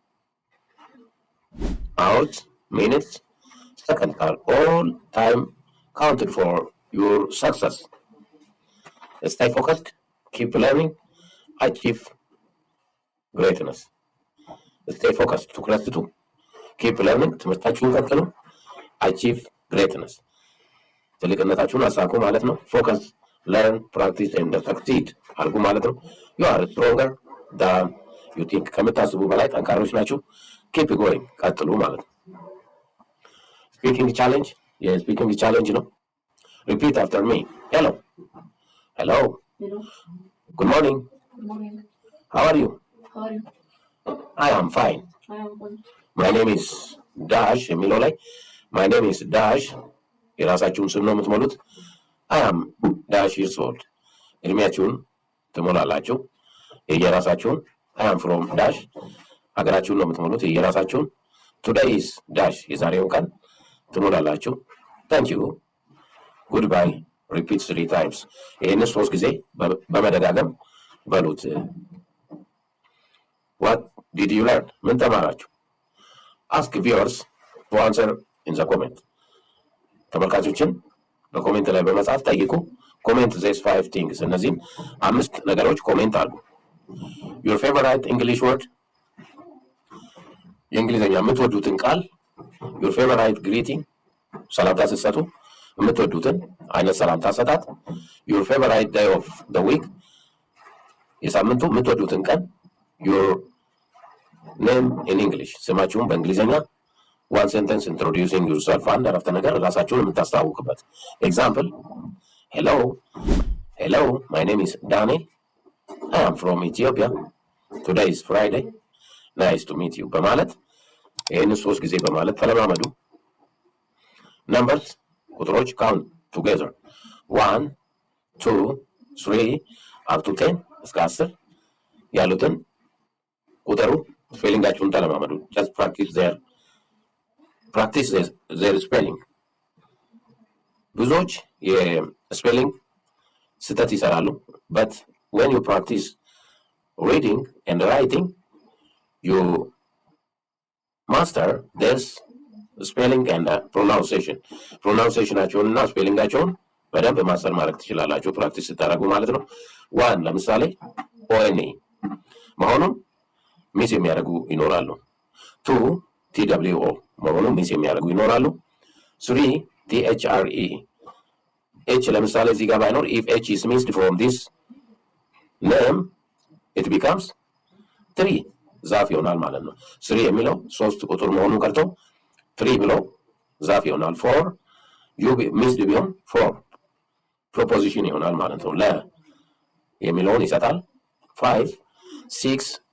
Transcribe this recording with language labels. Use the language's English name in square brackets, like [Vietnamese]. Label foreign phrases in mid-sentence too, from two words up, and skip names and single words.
[English] Hours, minutes, seconds are all time counted for your success. Stay focused, keep learning, achieve greatness. Stay focused. [Amharic] ትኩረት ስጡ. [English] Keep learning. [Amharic] ትምህርታችሁን ቀጥሉ. [English] Achieve greatness. [Amharic] ትልቅነታችሁን አሳኩ ማለት ነው. [English] Focus, learn, practice, and succeed [Amharic] አድርጉ ማለት ነው. [English] You are stronger than you think. [Amharic] ከምታስቡ በላይ ጠንካሮች ናችሁ. [English] Keep going. [Amharic] ቀጥሉ ማለት ነው. [English] Speaking challenge. Speaking challenge ነው. Repeat after me. Hello. Hello. Hello. Good morning. Good morning. How are you? How are you? I am fine. I am fine. My name is Dash [Amharic] የሚለው ላይ [English] My name is Dash [Amharic] የራሳችሁን ስም ነው የምትሞሉት። [English] I am Dash years old [Amharic] እድሜያችሁን ትሞላላችሁ። የየራሳችሁን [English] I am from Dash [Amharic] ሀገራችሁን ነው የምትሞሉት። የየራሳችሁን [English] Today is Dash [Amharic] የዛሬውን ቀን ትሞላላችሁ። [English] Thank you. Goodbye. Repeat 3 times. [Amharic] ይህንን 3 ጊዜ በመደጋገም በሉት። [English] What did you learn? [Amharic] ምን ተማራችሁ? [English] Ask viewers to answer in the comment. [Amharic] ተመልካቾችን በኮሜንት ላይ በመጻፍ ጠይቁ። ኮሜንት [English] these 5 things. [Amharic] እነዚህን 5 ነገሮች ኮሜንት አድርጉ። [English] Your favorite English word? [Amharic] የእንግሊዝኛ የምትወዱትን ቃል። [English] Your favorite greeting? [Amharic] ሰላምታ ስትሰጡ የምትወዱትን አይነት ሰላምታ አሰጣጥ [English] your favorite day of the week [Amharic] የሳምንቱ የምትወዱትን ቀን [English] your name in English [Amharic] ስማችሁን በእንግሊዝኛ [English] one sentence introducing yourself [Amharic] አንድ አረፍተ ነገር ራሳችሁን የምታስተዋውቅበት example [English] hello my name is Daniel I am from Ethiopia today is Friday nice to meet you [Amharic] በማለት ይህን 3 ጊዜ በማለት ተለማመዱ [English] numbers ቁጥሮች count together 1 2 3 up to 10 [Amharic] እስከ 10 ያሉትን ቁጥሩ ስፔሊንጋችሁን ተለማመዱ [English] just practice their spelling [Amharic] ብዙዎች የስፔሊንግ ስህተት ይሰራሉ [English] but when you practice reading and writing you master this spelling and pronunciation [Amharic] እና ስፔሊንጋቸውን በደንብ ማስተር ማድረግ ትችላላችሁ ፕራክቲስ ስታደርጉ ማለት ነው ዋን ለምሳሌ ONE መሆኑን ሚስ የሚያደርጉ ይኖራሉ 2 TWO መሆኑን ሚስ የሚያደርጉ ይኖራሉ 3 THRE H ለምሳሌ እዚህ ጋር ባይኖር [English] if H is missed from this name it becomes 3 [Amharic] ዛፍ ይሆናል ማለት ነው 3 የሚለው 3 ቁጥር መሆኑን ቀርቶ 3 ብሎ ዛፍ ይሆናል 4 [English] you missed [Amharic] ቢሆን 4 proposition ይሆናል ማለት ነው ለ የሚለውን ይሰጣል 5 6